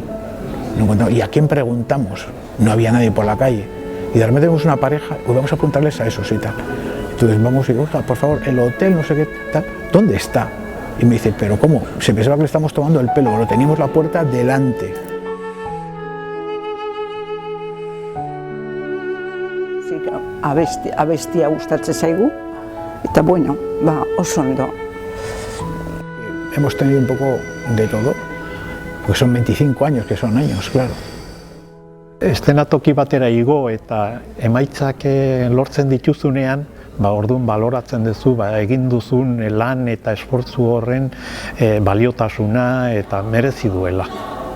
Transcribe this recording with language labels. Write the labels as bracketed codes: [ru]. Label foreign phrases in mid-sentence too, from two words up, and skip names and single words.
[es] ¿Y a quién preguntamos? No había nadie por la calle. Y de repente vemos una pareja, pues vamos a preguntarles a esos y tal. Entonces vamos y digo, oiga, por favor, el hotel, no sé qué, tal, ¿dónde está? Y me dice, ¿pero cómo? Se pensaba que le estamos tomando el pelo, pero teníamos la puerta delante. [eu] Abestia gustatzen zaigu, eta bueno, oso ondo. [es] Hemos tenido un poco de todo, porque son 25 años, que son años, claro. [eu] Eszenatoki batera igo eta emaitzak lortzen dituzunean, orduan baloratzen duzu egin duzun lan eta esfortzu horren baliotasuna eta merezi duela.